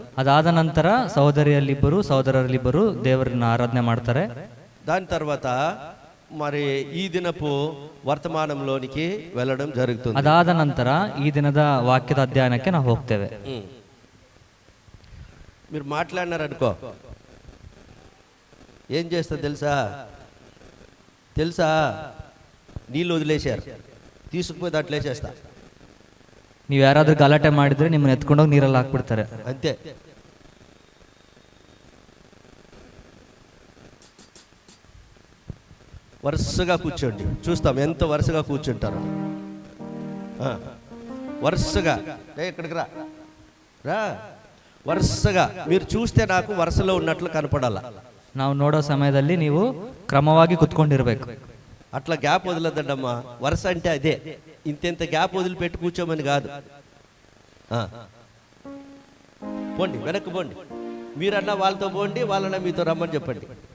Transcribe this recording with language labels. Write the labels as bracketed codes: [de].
[kn] ಅದಾದ ನಂತರ ಸಹೋದರರಲ್ಲಿಬ್ಬರು ದೇವರನ್ನ ಆರಾಧನೆ ಮಾಡ್ತಾರೆ. [te] దాని తర్వాత మరి ఈ దినపు వర్తమానంలోనికి వెళ్ళడం జరుగుతుంది. [kn] ಅದಾದ ನಂತರ ಈ ದಿನದ ವಾಕ್ಯದ ಅಧ್ಯಯನಕ್ಕೆ ನಾವು ಹೋಗ್ತೇವೆ. [te] మీరు మాట్లాడినారనుకో ఏం చేస్తా తెలుసా నీళ్ళు వదిలేశారు, తీసుకుపోయి దాంట్లో వేసేస్తా. [kn] ನೀವು ಯಾರಾದ್ರೂ ಗಲಾಟೆ ಮಾಡಿದ್ರೆ ನಿಮ್ಮನ್ನ ಎತ್ಕೊಂಡೋಗಿ ನೀರಲ್ಲಿ ಹಾಕ್ಬಿಡ್ತಾರೆ, [te] అంతే. వరుసగా కూర్చోండి, చూస్తాం ఎంత వరుసగా కూర్చుంటారు. వరుసగా ఇక్కడికి రా వరుసగా మీరు చూస్తే నాకు వరుసలో ఉన్నట్లు కనపడాల. [kn] ನಾವು ನೋಡೋ ಸಮಯದಲ್ಲಿ ನೀವು ಕ್ರಮವಾಗಿ ಕುತ್ಕೊಂಡಿರ್ಬೇಕು. [te] అట్లా గ్యాప్ వదలద్దమ్మా. వరుస అంటే అదే, ఇంత గ్యాప్ వదిలిపెట్టి కూర్చోమని కాదు. పోండి, వెనక్కి పోండి. మీరన్నా వాళ్ళతో పోండి, వాళ్ళన్నా మీతో రమ్మని చెప్పండి.